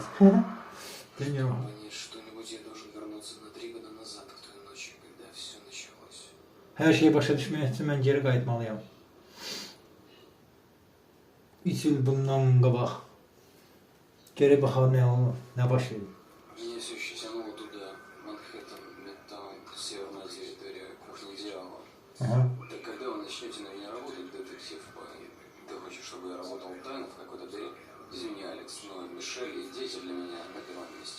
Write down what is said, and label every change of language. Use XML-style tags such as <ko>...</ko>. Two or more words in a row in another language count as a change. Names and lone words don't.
<az>Deniyorum. Her şeyi başa düşmeye için ben geri qayıtmalıyam. 3 yıl bundan qabaq. Geri baxar ne olur, ne başlayır.</az> <ru>Меня все еще тянуло туда, Манхэттен, Мидтаун, северная территория, кухня дьявола. Так когда вы начнете на меня работать, детектив Пайн? Ты хочешь, чтобы я работал тайно в какой-то дыре? Извини, Алекс, но Мишель и дети для меня на первом месте.</ru>